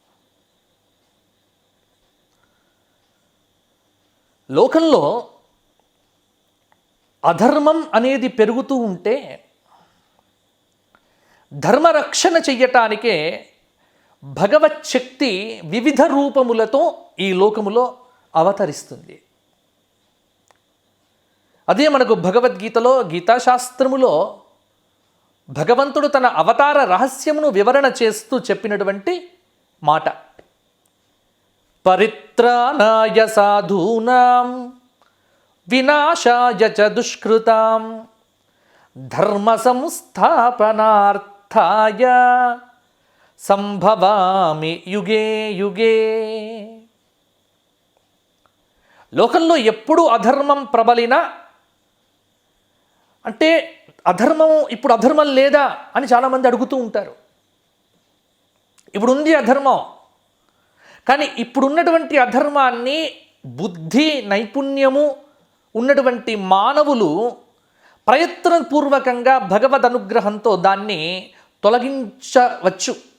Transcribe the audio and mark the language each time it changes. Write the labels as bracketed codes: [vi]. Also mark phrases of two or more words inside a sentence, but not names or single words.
[te] లోకంలో అధర్మం అనేది పెరుగుతూ ఉంటే ధర్మరక్షణ చెయ్యటానికే భగవత్ శక్తి వివిధ రూపములతో ఈ లోకములో అవతరిస్తుంది. అదే మనకు భగవద్గీతలో గీతాశాస్త్రములో భగవంతుడు తన అవతార రహస్యమును వివరణ చేస్తూ చెప్పినటువంటి మాట, [sa] పరిత్రాణాయ సాధూనాం వినాశాయ చ దుష్కృతాం ధర్మ సంస్థాపనార్థాయ సంభవామి యుగే యుగే. [te] లోకంలో ఎప్పుడు అధర్మం ప్రబలినా, అంటే ఇప్పుడు అధర్మం లేదా అని చాలామంది అడుగుతూ ఉంటారు. ఇప్పుడు ఉంది అధర్మం, కానీ ఇప్పుడున్నటువంటి అధర్మాన్ని బుద్ధి నైపుణ్యము ఉన్నటువంటి మానవులు ప్రయత్నపూర్వకంగా భగవద్ అనుగ్రహంతో దాన్ని తొలగించవచ్చు.